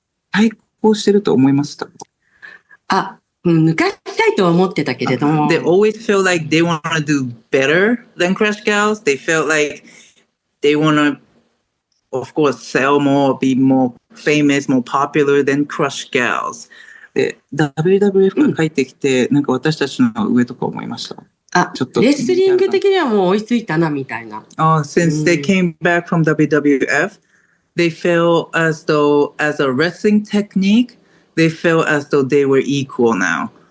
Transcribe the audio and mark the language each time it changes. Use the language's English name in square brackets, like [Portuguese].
[Japanese] 対抗してると思いました。抜かしたいとは思ってたけれども。 [English] They always felt like they want to do better than Crush Gals. They felt like they want to, of course, sell more, be more famous, more popular than Crush Gals. [Japanese] で、WWF が帰ってきて、なんか私たちの上とか思いました。ちょっとレスリング的にはもう追いついたなみたいな。 [English] Since they came back from WWF, they felt as though, as a wrestling technique, they felt as though they were equal now.